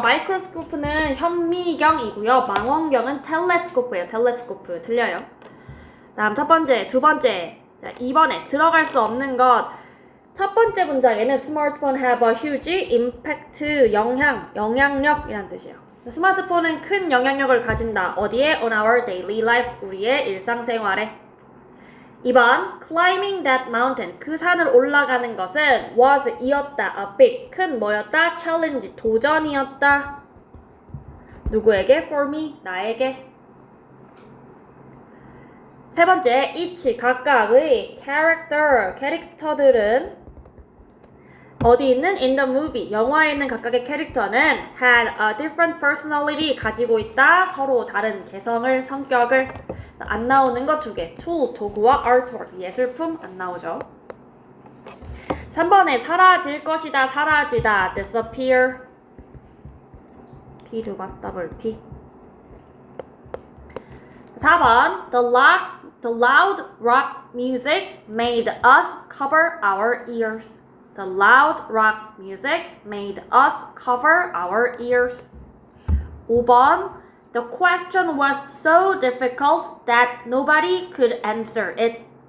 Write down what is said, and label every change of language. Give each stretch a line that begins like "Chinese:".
Korean: 마이크로스코프는 현미경이고요. 망원경은 텔레스코프예요. 텔레스코프 틀려요. 다음 첫 번째, 두 번째. 자, 2번에 들어갈 수 없는 것. 첫 번째 문장에는
English: smartphone have a huge impact,
Korean: 영향력이란 뜻이에요. 스마트폰은 큰 영향력을 가진다. 어디에?
English: On our daily lives,
Korean: 우리의 일상생활에. 2번,
English: climbing that mountain,
Korean: 그 산을 올라가는 것은 was, 이었다,
English: a big,
Korean: 큰 뭐였다? challenge, 도전이었다. 누구에게?
English: for me,
Korean: 나에게. 세 번째, each, 각각의 캐릭터들은 어디 있는?
English: in the movie,
Korean: 영화에 있는 각각의 캐릭터는
English: had a different personality,
Korean: 가지고 있다, 서로 다른 개성을, 성격을. 안 나오는 거 두 개, tool, 도구와 artwork, 예술품 안 나오죠. 3번에 사라질 것이다, 사라지다, disappear, P 두 번, 더블 P.
English: 4번, the loud rock music made us cover our ears. The loud rock music made us cover our ears. 5번, the question was so difficult that nobody could answer it.